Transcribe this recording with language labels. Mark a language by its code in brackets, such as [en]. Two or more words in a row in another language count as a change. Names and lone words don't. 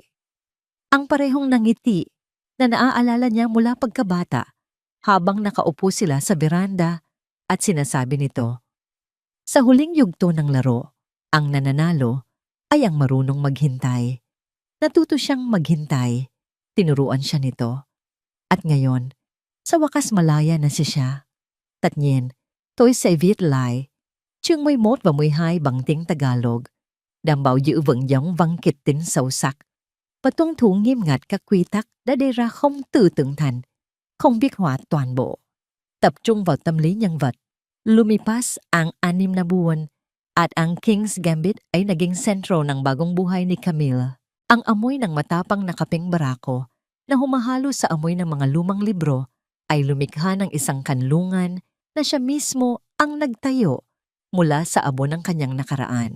[tl] Ang parehong nangiti na naaalala niya mula pagkabata habang nakaupo sila sa beranda at sinasabi nito, sa huling yugto ng laro, ang nananalo ay ang marunong maghintay. Natuto siyang maghintay, tinuruan siya nito. At ngayon, sa wakas malaya na siya. [vi] Tất nhiên, tôi sẽ viết lại. Chương 11 và 12 bằng tiếng Tagalog, đảm bảo giữ vững giống văn kịch tính sâu sắc và tuân thủ nghiêm ngặt các quy tắc đã đề ra không từ tưởng thành, không viết họa toàn bộ. Tập trung vào tâm lý nhân vật. [tl] Lumipas ang 6 na buwan at ang King's Gambit ay naging sentro ng bagong buhay ni Camille. Ang amoy ng matapang na kapeng barako na humahalo sa amoy ng mga lumang libro ay lumikha ng isang kanlungan na siya mismo ang nagtayo mula sa abo ng kanyang nakaraan.